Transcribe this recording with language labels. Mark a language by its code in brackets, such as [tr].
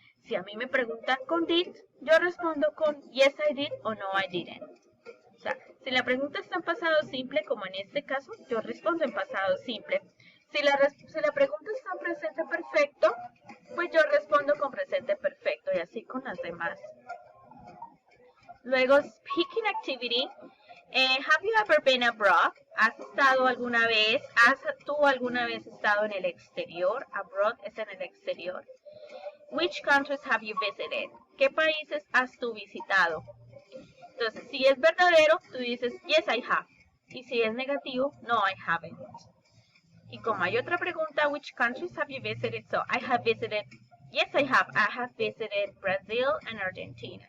[es] Si a mí me preguntan con did, yo respondo con [en] yes I did [es] o [en] no I didn't. [es] O sea, si la pregunta está en pasado simple, como en este caso, yo respondo en pasado simple. Si la pregunta está en presente perfecto, pues yo respondo con presente perfecto y así con las demás. Luego, [en] speaking activity. Have you ever been abroad? [es] ¿Has estado alguna vez? ¿Tú alguna vez estado en el exterior? Abroad es en el exterior. [en] Which countries have you visited? [es] ¿Qué países has tú visitado? Entonces, si es verdadero, tú dices, [en] yes, I have. [es] Y si es negativo, no, [en] I haven't. [es] Y como hay otra pregunta, [en] which countries have you visited? So, I have visited, yes, I have. I have visited Brazil and Argentina.